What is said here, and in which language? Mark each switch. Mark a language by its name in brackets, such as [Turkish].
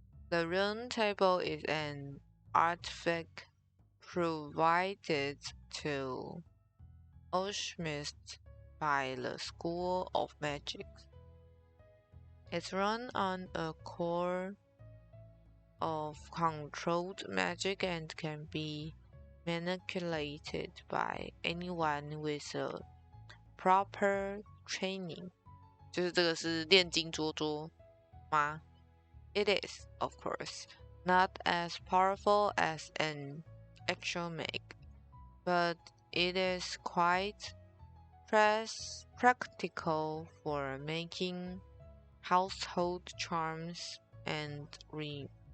[English] The round table is an artifact provided to alchemists by the School of Magic. It's run on a core of controlled magic and can be manipulated by anyone with a proper training. [Chinese] 就是这个是炼金桌桌吗？ [English] It is, of course, not as powerful as an actual mag, but it is quite practical for making household charms and remedies.